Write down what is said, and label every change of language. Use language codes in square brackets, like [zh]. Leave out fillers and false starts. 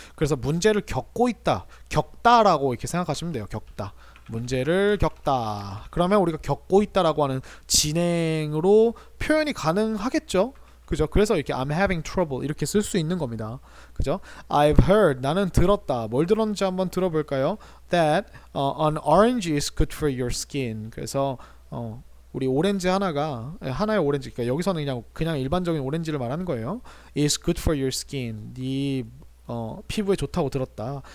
[ko] 그래서 문제를 겪고 있다, 겪다라고 이렇게 생각하시면 돼요. 겪다, 문제를 겪다. 그러면 우리가 겪고 있다라고 하는 진행으로 표현이 가능하겠죠. 그죠? 그래서 이렇게 [en] I'm having trouble [ko] 이렇게 쓸 수 있는 겁니다. 그죠? [en] I've heard [ko] 나는 들었다. 뭘 들었는지 한번 들어볼까요? [en] That an orange is good for your skin. [ko] 그래서 우리 오렌지 하나의 오렌지, 그러니까 여기서는 그냥 일반적인 오렌지를 말하는 거예요. [en] is good for your skin. [ko] 네 피부에 좋다고 들었다.